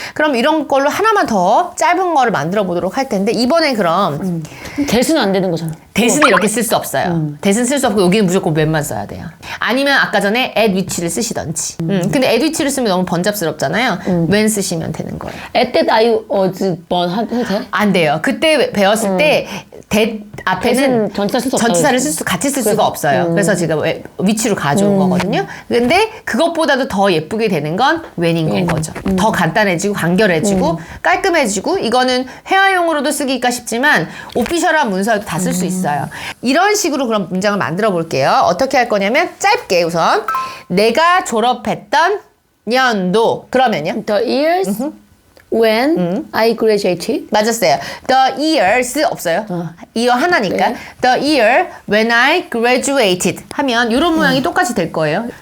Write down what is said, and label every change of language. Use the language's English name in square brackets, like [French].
[Korean] 그럼 이런 걸로 하나만 더 짧은 거를 만들어 보도록 할 텐데 이번에 그럼 that은 안 되는 거잖아. that은 이렇게 쓸 수 없어요. that은 쓸 수 없고 여기는 무조건 when만 써야 돼요. 아니면 아까 전에 at which를 쓰시던지. 근데 at which를 쓰면 너무 번잡스럽잖아요. when 쓰시면 되는 거예요. [English] At that I was born 해도 돼? [Korean] 안 돼요. 그때 배웠을 때 that 앞에는 that은 전치사 쓸 수 없다. 전치사를 같이 쓸 수가 없어요. 그래서 제가 위치로 가져온 거거든요. 근데 그것보다도 더 예쁘게 되는 건 when인 거죠. 더 간단해지고 간결해지고 깔끔해지고 이거는 회화용으로도 쓰기가 쉽지만 오피셜한 문서에도 다 쓸 수 있어요. 이런 식으로 그럼 문장을 만들어 볼게요. 어떻게 할 거냐면 짧게 우선 내가 졸업했던 년도 그러면요. [English] The years when I graduated. [Korean] 맞았어요. [English] The years 없어요. [Korean] 이어 하나니까. 네. [English] The year when I graduated [Korean] 하면 이런 모양이 똑같이 될 거예요.